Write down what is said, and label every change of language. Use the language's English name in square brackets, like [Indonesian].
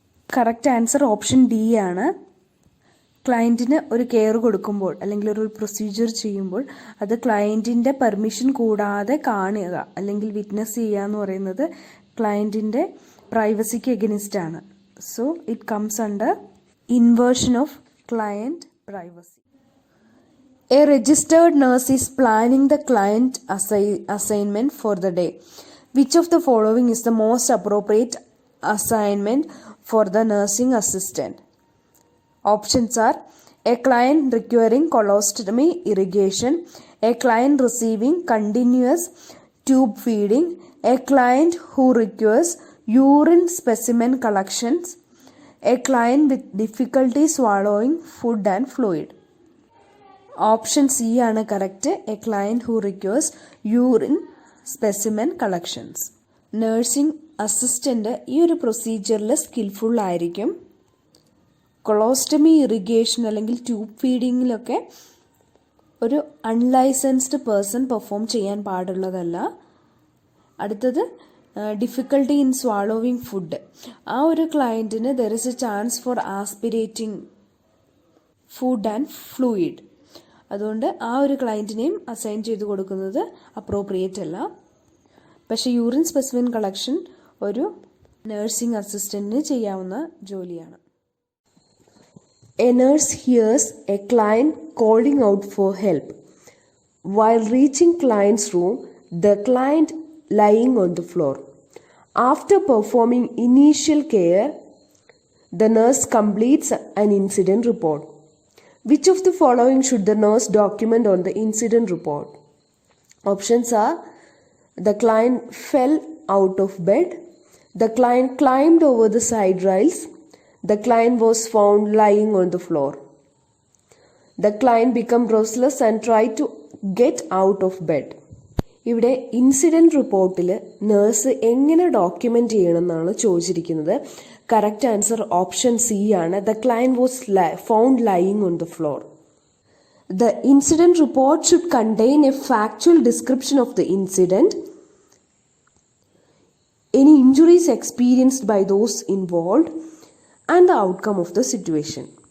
[Malayalam] Correct answer option D ആണ്. ക്ലയൻറ്റിന് ഒരു care കൊടുക്കുമ്പോൾ അല്ലെങ്കിൽ ഒരു പ്രൊസീജിയർ ചെയ്യുമ്പോൾ അത് ക്ലയൻറ്റിൻ്റെ പെർമിഷൻ കൂടാതെ കാണുക അല്ലെങ്കിൽ വിറ്റ്നസ് ചെയ്യുക എന്ന് പറയുന്നത് ക്ലയൻറ്റിൻ്റെ പ്രൈവസിക്ക് എഗനിസ്റ്റ് ആണ്. [English] So it comes under invasion of client privacy. A registered nurse is planning the client assignment for the day. Which of the following is the most appropriate assignment for the nursing assistant? Options are a client requiring colostomy irrigation, a client receiving continuous tube feeding, a client who requires urine specimen collections, a client with difficulty swallowing food and fluid. [Malayalam] Option C ആണ് correct. [English] A client who requires urine specimen collections. [Malayalam] Nursing assistant ഈ ഒരു പ്രൊസീജിയറിൽ skilful ആയിരിക്കും. Colostomy irrigation അല്ലെങ്കിൽ tube ഫീഡിങ്ങിലൊക്കെ ഒരു unlicensed person perform ചെയ്യാൻ പാടുള്ളതല്ല. അടുത്തത് [English] Difficulty in swallowing food. [Malayalam] ആ ഒരു ക്ലയൻറ്റിന് [English] There is a chance for aspirating food and fluid. [Malayalam] അതുകൊണ്ട് ആ ഒരു ക്ലയൻറ്റിനെയും അസൈൻ ചെയ്ത് കൊടുക്കുന്നത് അപ്രോപ്രിയേറ്റ് അല്ല. പക്ഷേ യൂറിൻ സ്പെസിമെൻ കളക്ഷൻ ഒരു നഴ്സിംഗ് അസിസ്റ്റൻറ്റിന് ചെയ്യാവുന്ന ജോലിയാണ്. [English] A nurse hears a client calling out for help. While reaching client's room the client lying on the floor. After performing initial care, the nurse completes an incident report. Which of the following should the nurse document on the incident report? Options are the client fell out of bed, the client climbed over the side rails, the client was found lying on the floor. The client became restless and tried to get out of bed. [Malayalam] ഇവിടെ incident റിപ്പോർട്ടിൽ nurse എങ്ങനെ document ചെയ്യണമെന്നാണ് ചോദിച്ചിരിക്കുന്നത്. [English] Correct answer option C ആണ്. The client was found lying on the floor. The incident report should contain a factual description of the incident, any injuries experienced by those involve and the outcome of the situation.